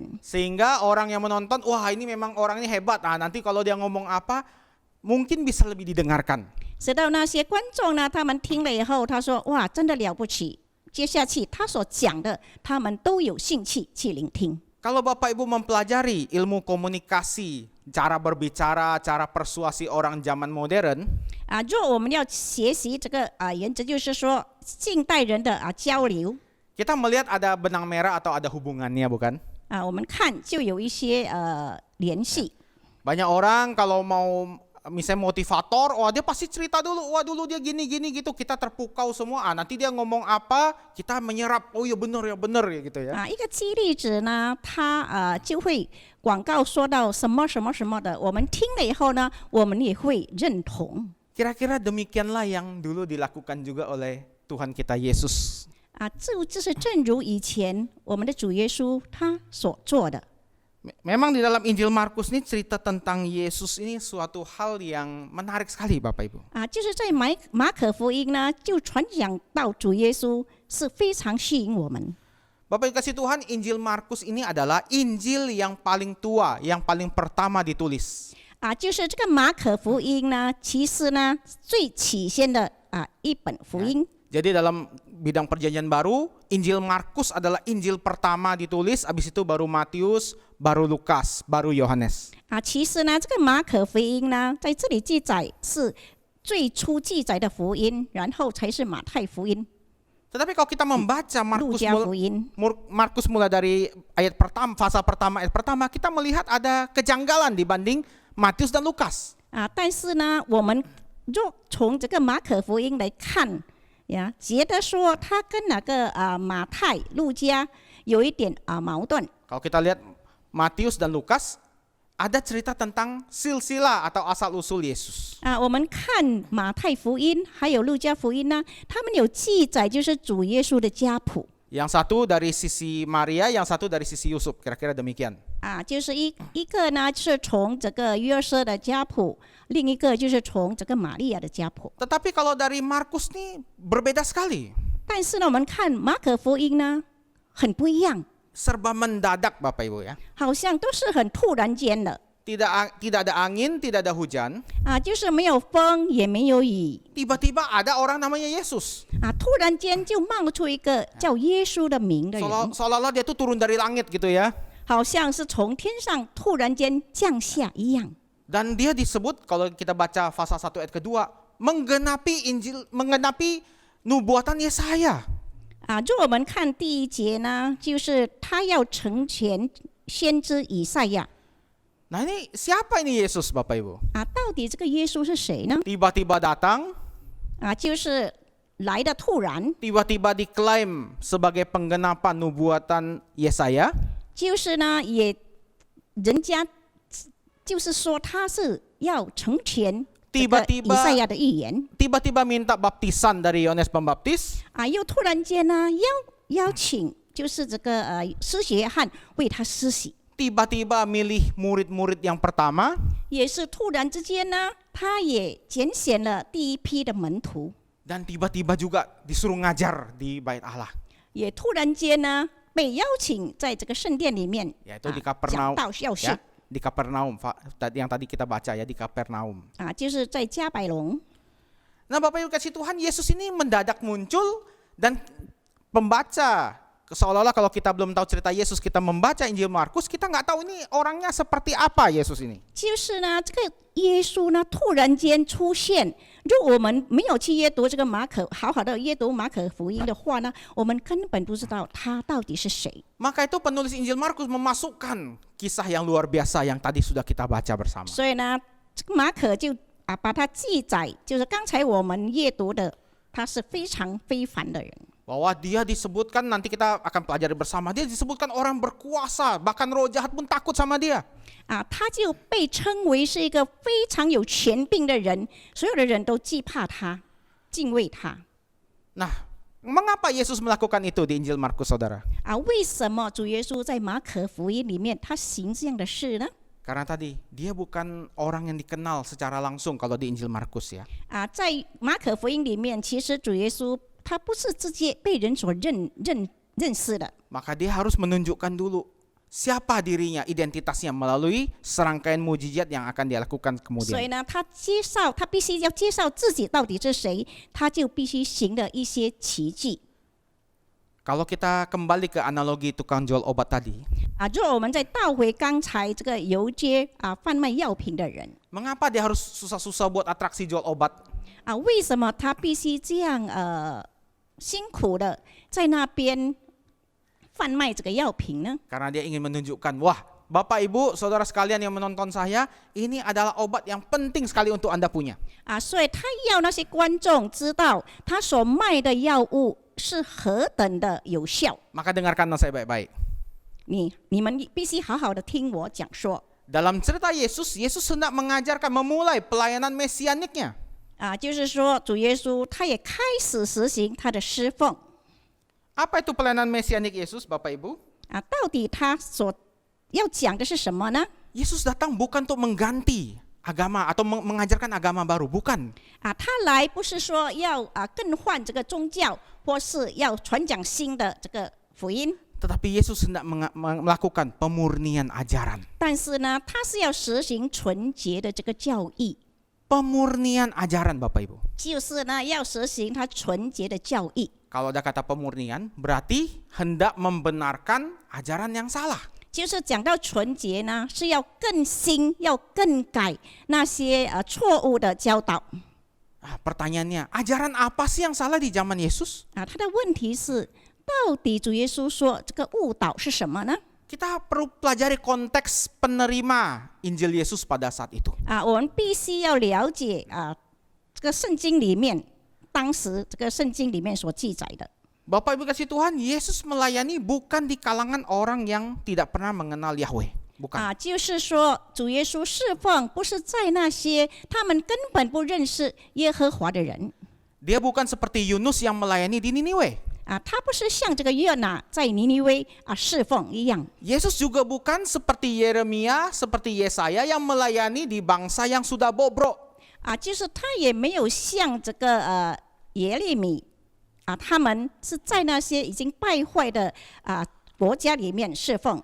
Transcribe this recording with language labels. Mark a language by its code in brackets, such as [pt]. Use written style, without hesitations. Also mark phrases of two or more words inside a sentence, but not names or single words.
[id] Sehingga orang yang menonton, wah ini memang orang ini hebat. Nanti kalau dia ngomong apa, mungkin bisa lebih didengarkan. [zh] 直到那些观众呢，他们听了以后，他说：“哇，真的了不起！” 接下去他所讲的，他们都有兴趣去聆听。 [id] Kalau Bapak Ibu mempelajari ilmu komunikasi, cara berbicara, cara persuasi orang zaman modern, [zh] 若我们要学习这个原则，就是说近代人的交流 [id] kita melihat ada benang merah atau ada hubungannya, bukan? [zh] 我们看就有一些联系。 [id] Banyak orang kalau mau misalnya motivator, wah dia pasti cerita dulu, wah dulu dia gini gitu, kita terpukau semua. Nanti dia ngomong apa, kita menyerap, oh ya benar ya gitu ya. [zh] 一个激励者呢，他就会广告说到什么什么什么的，我们听了以后呢，我们也会认同。 [id] Kira-kira demikianlah yang dulu dilakukan juga oleh Tuhan kita Yesus. [zh] 就是正如以前我们的主耶稣他所做的。 [id] Memang di dalam Injil Markus ini cerita tentang Yesus ini suatu hal yang menarik sekali, Bapak Ibu. [zh] 就是在马可福音呢，就传讲到主耶稣是非常吸引我们。 [id] Bapak Ibu kasih Tuhan, Injil Markus ini adalah Injil yang paling tua, yang paling pertama ditulis. [zh] 就是这个马可福音呢，其实呢最起先的一本福音。 [id] Jadi dalam bidang perjanjian baru, Injil Markus adalah Injil pertama ditulis, habis itu baru Matius, baru Lukas, baru Yohanes. [zh] 其实呢，这个马可福音呢，在这里记载是最初记载的福音，然后才是马太福音、 [id] Tetapi kalau kita membaca [zh] 路加福音。 [id] Markus mulai dari ayat pertama, fase pertama, ayat pertama, kita melihat ada kejanggalan dibanding Matius dan Lukas. [zh] 但是呢，我们若从这个马可福音来看。觉得说他跟那个马太、路加有一点矛盾。 [id] Kalau kita lihat Matius dan Lukas, ada cerita tentang silsilah atau asal usul Yesus. [zh] 我们看马太福音还有路加福音呢，他们有记载就是主耶稣的家谱。 [id] Yang satu dari sisi Maria, yang satu dari sisi Yusuf, kira-kira demikian. [zh] 就是一个呢是从这个约瑟的家谱，另一个就是从这个玛利亚的家谱。 [id] Tetapi kalau dari Markus nih berbeda sekali. [zh] 但是呢，我们看马可福音呢，很不一样， [id] Serba mendadak, Bapak Ibu ya. [zh] 好像都是很突然间的。 [id] Tidak ada angin, tidak ada hujan. [zh] 就是没有风也没有雨。 [id] Tiba-tiba ada orang namanya Yesus. [zh] 突然间就冒出一个叫耶稣的名的人， [id] Seolah-olah dia tuh turun dari langit gitu ya. [zh] 好像是从天上突然间降下一样。 [id] Dan dia disebut kalau kita baca pasal 1 ayat kedua, menggenapi nubuatan Yesaya. [zh] 如果我们看第一节呢，就是他要成全先知以赛亚。 [id] Nah ini siapa ini Yesus Bapak Ibu? [zh] 到底这个耶稣是谁呢？ [id] Tiba-tiba datang, [zh] 就是来的突然， [id] tiba-tiba diklaim sebagai penggenapan nubuatan Yesaya. [zh] 就是呢人家就是说他是要成全这个以赛亚的预言。 [id] Tiba-tiba minta baptisan dari Yohanes Pembaptis. [zh] 又突然间呢邀请，就是这个施洗约翰为他施洗。 [id] Tiba-tiba milih murid-murid yang pertama. [zh] 也是突然之间呢，他也拣选了第一批的门徒。 [id] Dan tiba-tiba juga disuruh ngajar di Bait Allah. [zh] 也突然间呢被邀请在这个圣殿里面 [id] Yaitu di [zh] 讲 [id] Kapernaum. [zh] 道教训 [id] Ya, di Kapernaum yang tadi kita baca ya, di Kapernaum. [zh] 就是在加百隆。 [id] Nah Bapak Ibu kasih Tuhan, Yesus ini mendadak muncul dan pembaca seolah-olah kalau kita belum tahu cerita Yesus, kita membaca Injil Markus, kita nggak tahu ini orangnya seperti apa Yesus ini. [zh] 就是呢，这个耶稣呢突然间出现。如果我们没有去阅读这个好好的阅读马可福音的话呢，我们根本不知道他到底是谁。 [id] Maka itu penulis Injil Markus memasukkan kisah yang luar biasa yang tadi sudah kita baca bersama. [zh] 所以呢，这个马可就把它记载，就是刚才我们阅读的，他是非常非凡的人。 [id] Bahwa dia disebutkan, nanti kita akan pelajari bersama, dia disebutkan orang berkuasa, bahkan roh jahat pun takut sama dia. [zh] 他就被称为是一个非常有权柄的人，所有的人都惧怕他，敬畏他。 [id] Nah, mengapa Yesus melakukan itu di Injil Markus, saudara? [zh] 为什么主耶稣在马可福音里面他行这样的事呢？ [id] Karena tadi dia bukan orang yang dikenal secara langsung kalau di Injil Markus ya. [zh] 在马可福音里面，其实主耶稣他不是直接被人所认识的。 [id] Maka dia harus menunjukkan dulu siapa dirinya, identitasnya melalui serangkaian mujizat yang akan dia lakukan [zh] 所以 [id] kemudian. [zh] 呢，他必须要介绍自己到底是谁，他就必须行了一些奇迹。 [id] Kalau kita kembali ke analogi tukang jual obat tadi, [zh] 如果我们再倒回刚才这个游街贩卖药品的人， [id] mengapa dia harus susah-susah buat atraksi jual obat? [zh] 为什么他必须这样辛苦的在那边贩卖这个药品呢？ [id] Karena dia ingin menunjukkan, wah Bapak Ibu, saudara sekalian yang menonton saya, ini adalah obat yang penting sekali untuk Anda punya. [zh] 所以他要那些观众知道他所卖的药物是何等的有效。 [id] Maka dengarkanlah saya baik-baik. [zh] 你们必须好好的听我讲说。 [id] Dalam cerita Yesus, Yesus hendak mengajarkan, memulai pelayanan mesianiknya. [zh] 就是说主耶稣他也开始实行他的侍奉。 [id] Apa itu pelayanan mesianik Yesus, Bapak Ibu? [zh] 到底他所要讲的是什么呢？ [id] Yesus datang bukan untuk mengganti agama atau mengajarkan agama baru, bukan. [zh] 他来不是说要更换这个宗教，或是要传讲新的这个福音。 [id] Tetapi Yesus hendak melakukan pemurnian ajaran. [zh] 但是呢，他是要实行纯洁的这个教义， [id] Pemurnian ajaran, Bapak Ibu. [zh] 就是呢要实行他纯洁的教义。 [id] Kalau ada kata pemurnian, berarti hendak membenarkan ajaran yang salah. [zh] 就是讲到纯洁呢，是要更新，要更改那些错误的教导。 [id] Pertanyaannya, ajaran apa sih yang salah di zaman Yesus? [zh] 他的问题是，到底主耶稣说这个误导是什么呢？ [id] Kita perlu pelajari konteks penerima Injil Yesus pada saat itu. [zh] 我们必须要了解这个圣经里面，当时这个圣经里面所记载的。 [id] Bapak Ibu kasih Tuhan, Yesus melayani bukan di kalangan orang yang tidak pernah mengenal Yahweh. Bukan. [zh] 就是说主耶稣侍奉不是在那些他们根本不认识耶和华的人。 [id] Dia bukan seperti Yunus yang melayani di Niniwe. [zh] 他不是像这个约拿在尼尼微侍奉一样。 [id] Yesus juga bukan seperti Yeremia, seperti Yesaya yang melayani di bangsa yang sudah bobrok. [zh] 就是他也没有像这个耶利米他们是在那些已经败坏的国家里面侍奉。